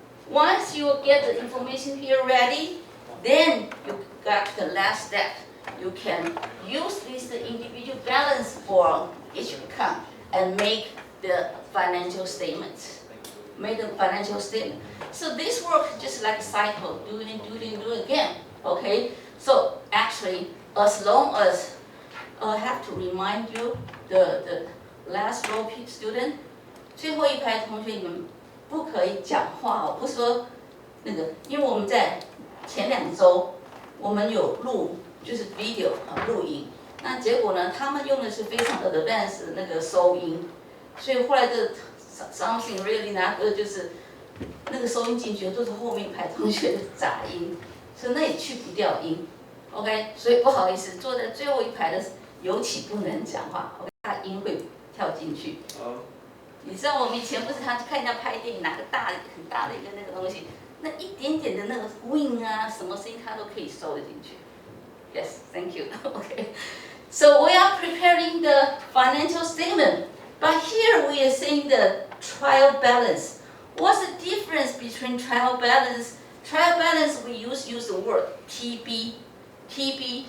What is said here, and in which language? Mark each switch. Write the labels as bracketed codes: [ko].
[en] Once you get the information here ready, then you got the last step. You can use this individual balance for each account and make the financial statements. Make the financial statement. So this works just like a cycle, do it again. Okay. [zh] So actually, as long as I have to remind you, the last row student, 最后一排同学你们不可以讲话哦，不是说那个，因为我们在前2周我们有录就是 video 录音，那结果呢，他们用的是非常advanced 那个收音，所以后来的 [en] something really not good [zh] 就是那个收音进去都是后面一排同学的杂音，所以那也去不掉音。 OK， 所以不好意思，坐在最后一排的尤其不能讲话，怕音会跳进去。你知道我们以前不是看人家拍电影，拿个很大的一个那个东西，那一点点的那个 wing 啊，什么声音它都可以收得进去。 [en] Yes, thank you. Okay, so we are preparing the financial statement, but here we are saying the trial balance. What's the difference between trial balance? Trial balance we use the word TB. TB.